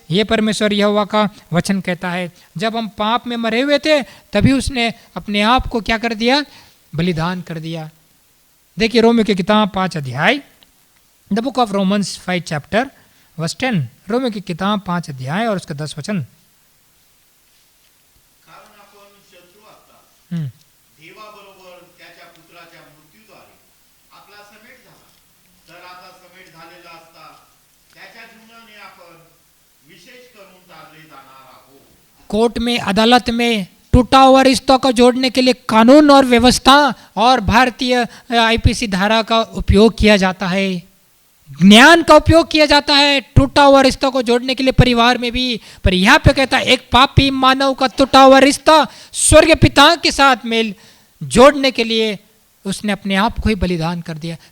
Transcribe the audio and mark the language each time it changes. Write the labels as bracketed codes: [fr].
[hi] ये परमेश्वर यहोवा का वचन कहता है, जब हम पाप में मरे हुए थे तभी उसने अपने आप को क्या कर दिया? बलिदान कर दिया। देखिए रोमियो की किताब 5 [en] the book of Romans 5:10, [hi] Romeo की किताब 5 और उसका 10 [mr] कारण आपण शत्रू असता देवाबरोबर त्याच्या पुत्राच्या मृत्यूद्वारे आपला समेट झाला, तर आता समेट झालेला असता त्याच्या जीवनाने आपण विशेष करून तारले जाणार आहोत। [hi] कोर्ट में, अदालत में टूटा हुआ रिश्तों को जोड़ने के लिए कानून और व्यवस्था और भारतीय आईपीसी धारा का उपयोग किया जाता है, ज्ञान का उपयोग किया जाता है टूटा हुआ रिश्तों को जोड़ने के लिए परिवार में भी। पर यहाँ पे कहता है एक पापी मानव का टूटा हुआ रिश्ता स्वर्ग पिता के साथ मेल जोड़ने के लिए उसने अपने आप को ही बलिदान कर दिया।